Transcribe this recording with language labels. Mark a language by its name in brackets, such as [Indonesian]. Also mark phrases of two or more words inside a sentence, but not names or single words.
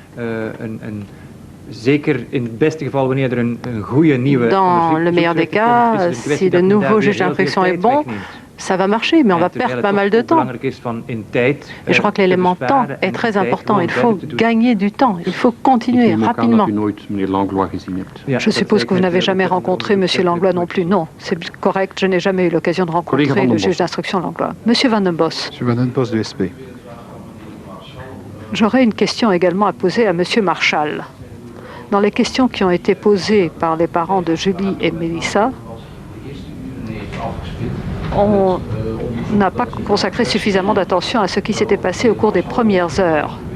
[French] Dans le meilleur des cas, si le nouveau juge d'instruction est bon, ça va marcher, mais on va perdre pas mal de temps. Et je crois que l'élément temps est très important. Il faut gagner du temps. Il faut continuer rapidement. Je suppose que vous n'avez jamais rencontré M. Langlois non plus. Non, c'est correct. Je n'ai jamais eu l'occasion de rencontrer le juge d'instruction Langlois. M. Van den Bos. M. Van den Bos du SP. J'aurais une question également à poser à M. Marchal. Dans les questions qui ont été posées par les parents de Julie et Mélissa, on n'a pas consacré suffisamment d'attention à ce qui s'était passé au cours des premières heures.